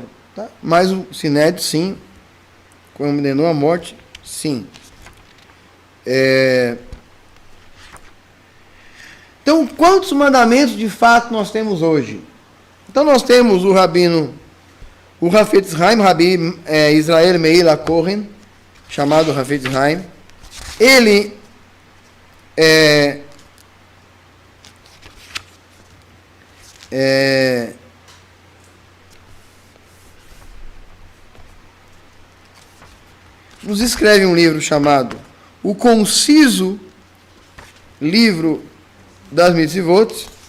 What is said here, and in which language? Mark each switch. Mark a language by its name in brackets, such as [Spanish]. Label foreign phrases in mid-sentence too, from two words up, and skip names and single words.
[Portuguese] Tá? Mas o Sinédrio, sim, condenou a morte, sim. Então, quantos mandamentos de fato nós temos hoje? Então, nós temos o rabino, o Hafetz Haim, Rabi Israel Meir Kohen, chamado Hafetz Haim. Ele nos escreve um livro chamado O Conciso Livro das Mitzvot.